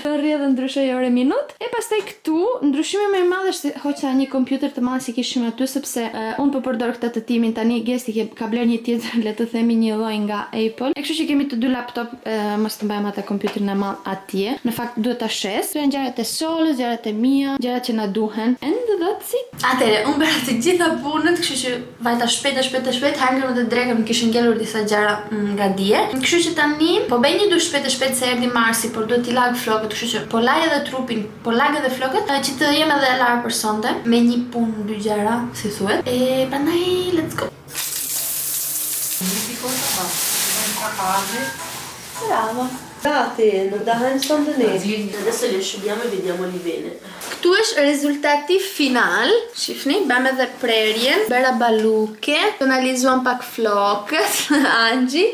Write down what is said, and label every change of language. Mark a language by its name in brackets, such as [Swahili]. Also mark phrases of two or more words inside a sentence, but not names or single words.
[Albanian] Rri dhe ndryshoj orë minut. E pastaj këtu ndryshimi më i madh është hoqa një kompjuter të madh që kishim aty, sepse unë po përdor këtë të timin tani, Gesti ka bler një tjetër, le të themi një lloj nga Apple. E kështu që kemi të dy laptop, mos të mbajmë atë kompjuterin e madh atje. Në fakt duhet ta shes. Këto janë gjërat e Solës, gjërat e mia, gjërat që na duhen. [English] And that's it. [Albanian] Atëre, unë bëra të gjitha punët, kështu që vajta shpejt, hangër më të drekëm, kishin ngelur disa gjëra nga dje. Kështu që tani po bëj një dush shpejt se erdhi Marsi, por duhet t'i lag flokët, kështu që po laj edhe trupin, po lag edhe flokët, që të jem edhe e larë për sonte, me një punë dy gjëra, si thuhet. E prandaj [English] let's go. [Albanian] Bravo. Gati, non da sonte ne. [Italian] Adesso li asciughiamo e vediamoli bene. [Albanian] Këtu është rezultati final. Shifni, bëmë edhe prerjen, bëra baluke, analizuam pak flokët, Angji.